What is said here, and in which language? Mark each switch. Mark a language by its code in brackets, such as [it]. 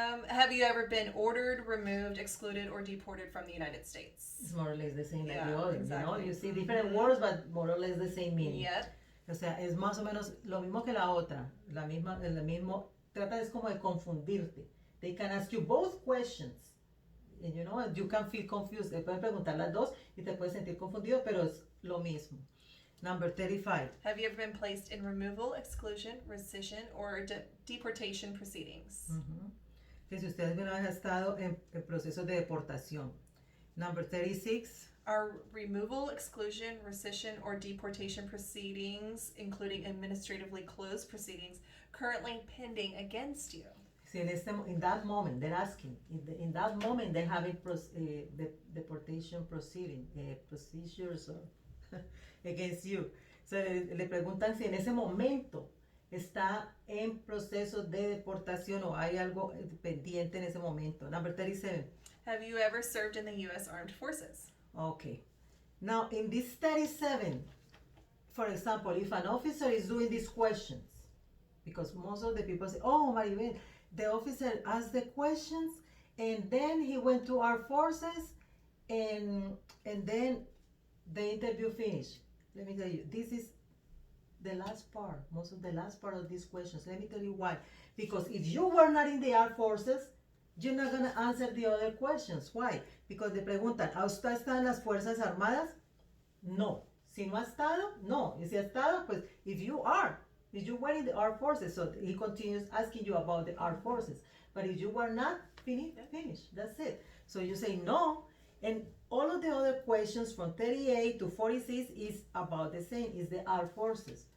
[en] Have you ever been ordered, removed, excluded, or deported from the United States? It's more or less the same like the Yeah, other, exactly. You see different words, but more or less the same meaning. Yep. [es] O sea, es más o menos lo mismo que la otra, el mismo, trata es como de confundirte. [en] They can ask you both questions, and you can feel confused. [es] Te pueden preguntar las dos y te puedes sentir confundido, pero es lo mismo. [en] Number 35. Have you ever been placed in removal, exclusion, rescission, or deportation proceedings? [es] Que si usted alguna vez ha estado en proceso de deportación. [en] Number 36. Are removal, exclusion, rescission, or deportation proceedings, including administratively closed proceedings, currently pending against you? Si in that moment, they're asking, in that moment they have the deportation procedures against you. So [es] le preguntan si en ese momento está en proceso de deportación o hay algo pendiente en ese momento. [en] Number 37. Have you ever served in the U.S. Armed Forces? Okay. Now, in this 37, for example, if an officer is doing these questions, because most of the people say, oh, Maribel, the officer asked the questions and then he went to our forces and then the interview finished. Let me tell you, this is the last part, most of the last part of these questions. Let me tell you why. Because if you were not in the armed forces, you're not going to answer the other questions. Why? Because [es] te preguntan, ¿a usted está en las Fuerzas Armadas? No. Si no ha estado, no. Y si ha estado, pues, [en] if you were in the armed forces, so he continues asking you about the armed forces. But if you were not, finish. That's it. So you say no, and all of the other questions from 38 to 46 is about the same, is the armed forces.